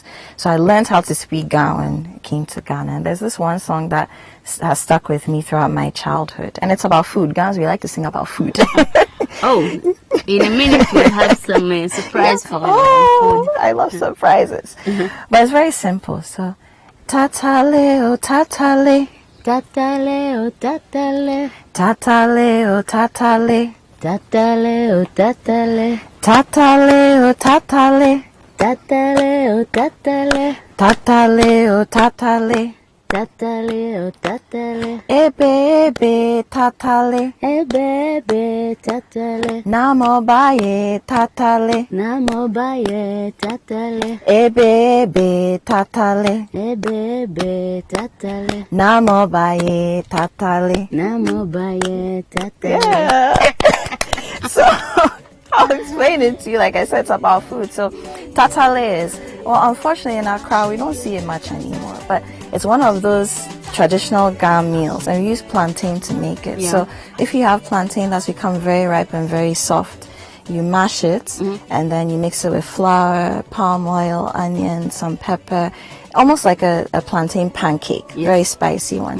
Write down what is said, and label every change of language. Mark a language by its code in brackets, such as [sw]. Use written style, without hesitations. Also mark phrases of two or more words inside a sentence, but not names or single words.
[en] So I learned how to speak Ga when I came to Ghana. And there's this one song that has stuck with me throughout my childhood. And it's about food. Ghanaians, we like to sing about food. Oh, in a minute we'll have some surprise for you. Oh, I love surprises. But it's very simple. So, [gaa] tatale, oh tatale. Tatale, oh tatale. Tatale, oh tatale. Tatale, oh tatale. Tatale, oh tatale. Tatale, oh tatale. Tatale, oh tatale. tatale, oh tatale. Ebe tatale. Ebe tatale. Namo baye tatale. Namo baye tatale. Ebe tatale. Ebe tatale. Namo baye tatale. Namo baye tatale. [en] Yeah. So I'll explain it to you. Like I said, it's about food. So tatale is, well, unfortunately in Accra we don't see it much anymore, but it's one of those traditional Ghana meals, and we use plantain to make it. Yeah. So if you have plantain that's become very ripe and very soft, you mash it and then you mix it with flour, palm oil, onion, some pepper, almost like a plantain pancake, very spicy one.